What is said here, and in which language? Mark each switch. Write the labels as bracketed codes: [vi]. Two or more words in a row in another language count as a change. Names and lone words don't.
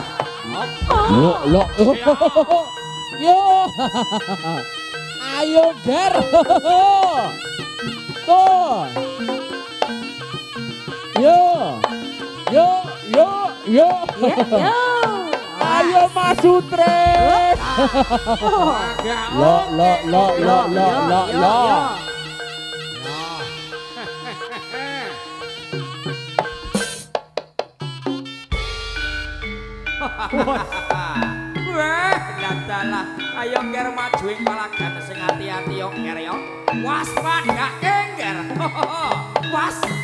[jv] Op. Lo. Yo. Ayo ger. Tuh. Yo. Yo, yo, yo. Yo, yo. Ayo Mas Sutre. Oh. Lo, lo, lo, lo, lo, lo, lo. Wah, dadalah. Ayo nger maju ing palagan sing ati-ati yo nger yo. Waspada nger. Was.